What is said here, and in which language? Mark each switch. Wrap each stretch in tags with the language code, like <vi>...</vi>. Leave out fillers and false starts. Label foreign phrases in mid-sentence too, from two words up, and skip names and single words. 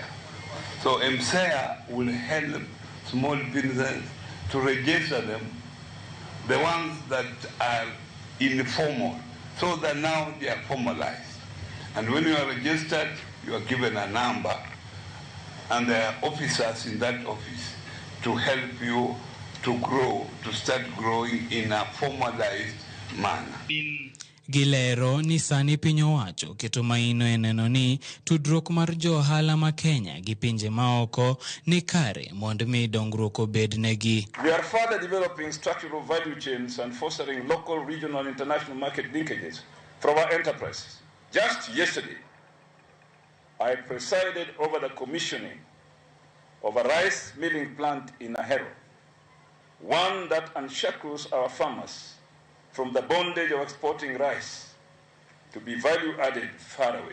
<en>So MSEA will help small businesses to register them, the ones that are informal, so that now they are formalized. And when you are registered, you are given a number, and there are officers in that office to help you to grow, to start growing in a formalized manner.</en> <luo>Gilero ni sani piny owacho keto maino e neno ni tudruok mar jo ohala ma Kenya gi pinje maoko ni kare mondo mi dongruok obed negi.</luo> <en>We are further developing structural value chains and fostering local, regional, and international market linkages for our enterprises. Just yesterday, I presided over the commissioning of a rice milling plant in Ahero, one that unshackles our farmers from the bondage of exporting rice to be value-added far away.</en>